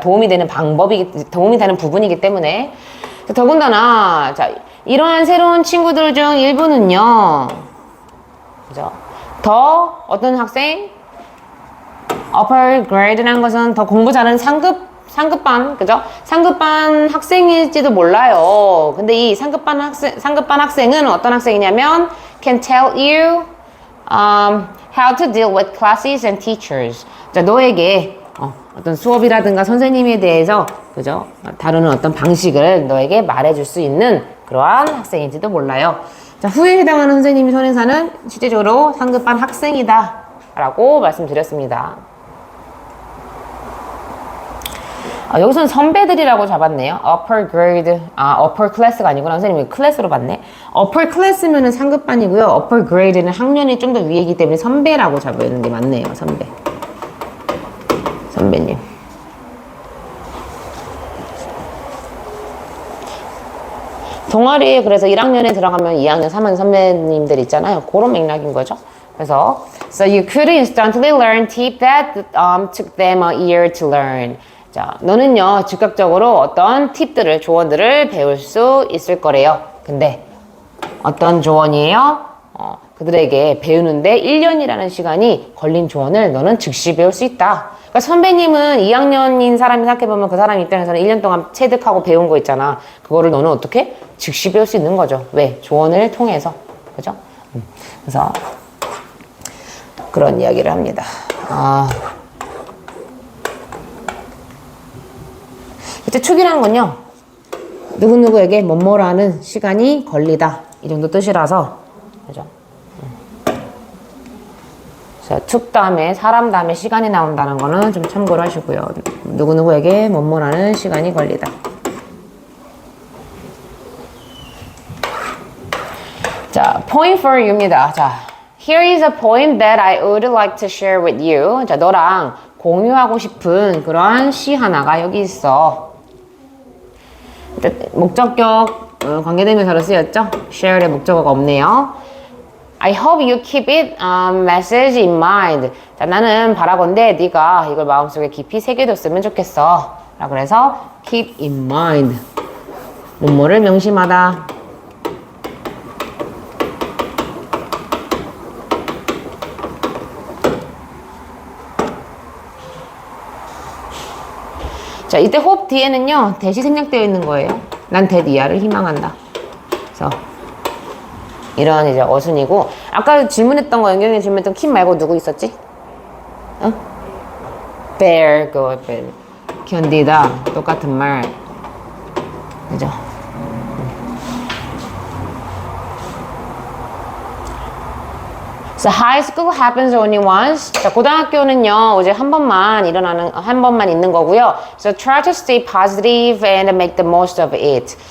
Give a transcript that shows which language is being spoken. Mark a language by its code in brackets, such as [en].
[ko] 도움이 되는 부분이기 때문에. 더군다나, 자, 이러한 새로운 친구들 중 일부는요, 그죠? 더 어떤 학생? upper grade라는 것은 더 공부 잘하는 상급반, 그죠? 상급반 학생일지도 몰라요. 근데 이 상급반 학생은 어떤 학생이냐면 [en] can tell you how to deal with classes and teachers. [ko] 자, 너에게 어떤 수업이라든가 선생님에 대해서, 그죠? 다루는 어떤 방식을 너에게 말해줄 수 있는 그러한 학생인지도 몰라요. 자, 후에 해당하는 선생님이 선행사는 실제적으로 상급반 학생이다 라고 말씀드렸습니다. 여기서는 선배들이라고 잡았네요. upper grade, upper class가 아니구나. 선생님이 클래스로 봤네. upper class면은 상급반이고요. upper grade는 학년이 좀 더 위이기 때문에 선배라고 잡는 게 맞네요. 선배님. 동아리에 그래서 1학년에 들어가면 2학년, 3학년 선배님들 있잖아요. 그런 맥락인 거죠. 그래서 [en] so you could instantly learn tip that took them a year to learn. [ko] 자, 너는요, 즉각적으로 어떤 팁들을, 조언들을 배울 수 있을 거래요. 근데 어떤 조언이에요? 그들에게 배우는데 1년이라는 시간이 걸린 조언을 너는 즉시 배울 수 있다. 그러니까 선배님은 2학년인 사람이 생각해보면 그 사람 입장에서는 1년 동안 체득하고 배운 거 있잖아. 그거를 너는 어떻게? 즉시 배울 수 있는 거죠. 왜? 조언을 통해서. 그죠? 그래서 그런 이야기를 합니다. 이때 축이라는 건요, 누구누구에게 뭐뭐라는 시간이 걸리다, 이 정도 뜻이라서, 그죠? 자, 축 다음에 사람 다음에 시간이 나온다는 거는 좀 참고를 하시고요. 누구누구에게 뭐뭐라는 시간이 걸리다. [en] 자, point for you입니다. 자, here is a poem that I would like to share with you. [ko] 자, 너랑 공유하고 싶은 그러한 시 하나가 여기 있어. 목적격 관계대명사로 쓰였죠? share의 목적어가 없네요. [en] I hope you keep it message in mind. [ko] 자, 나는 바라건대 네가 이걸 마음속에 깊이 새겨뒀으면 좋겠어. 라고 그래서 keep in mind. 뭐뭐를 명심하다. 자, 이때 hope 뒤에는요, that이 생략되어 있는 거예요. 난 that 이하를 희망한다. 그래서 이런 이제 어순이고, 아까 질문했던 거, 연경이 질문했던 keep 말고 누구 있었지? Bear, go, bear. 견디다. 똑같은 말. 그죠? [en] So high school happens only once. [ko] 자, 고등학교는요, 이제 한 번만 있는 거고요. [en] So try to stay positive and make the most of it.